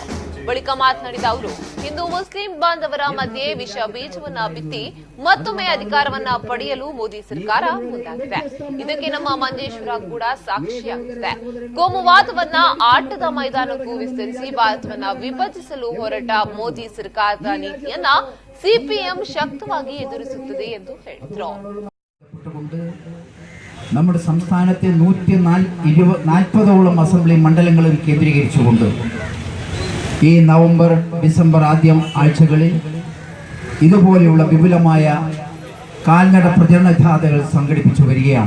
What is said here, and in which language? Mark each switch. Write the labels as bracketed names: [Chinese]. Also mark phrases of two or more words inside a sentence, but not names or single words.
[Kannada] ಬಳಿಕ ಮಾತನಾಡಿದ ಅವರು, ಹಿಂದೂ ಮುಸ್ಲಿಂ ಬಾಂಧವರ ಮಧ್ಯೆ ವಿಷ ಬೀಜವನ್ನ ಬಿತ್ತಿ ಮತ್ತೊಮ್ಮೆ ಅಧಿಕಾರವನ್ನ ಪಡೆಯಲು ಮೋದಿ ಸರ್ಕಾರ ಮುಂದಾಗಿದೆ. ಇದಕ್ಕೆ ನಮ್ಮ ಮಂಜೇಶ್ವರ ಕೂಡ ಸಾಕ್ಷಿಯಾಗುತ್ತದೆ. ಕೋಮುವಾದವನ್ನ ಆಟದ ಮೈದಾನಕ್ಕೂ ವಿಸ್ತರಿಸಿ ಭಾರತವನ್ನ ವಿಭಜಿಸಲು ಹೊರಟ ಮೋದಿ ಸರ್ಕಾರದ ನೀತಿಯನ್ನ ಸಿಪಿಎಂ ശക്തವಾಗಿ എതിർക്കുತ್ತದೆ ಎಂದು ಹೇಳಿದರು. [Malayalam] നമ്മുടെ സംസ്ഥാനത്തെ 140ഓളം അസംബ്ലി മണ്ഡലങ്ങളിൽ കേന്ദ്രീകരിച്ചുകൊണ്ട് ഈ നവംബർ ഡിസംബർ ആദ്യം ആഴ്ചകളിൽ ഇതുപോലെയുള്ള വിപുലമായ കാൽനട പ്രചരണ ജാഥകൾ സംഘടിപ്പിച്ചു വരികയാണ്.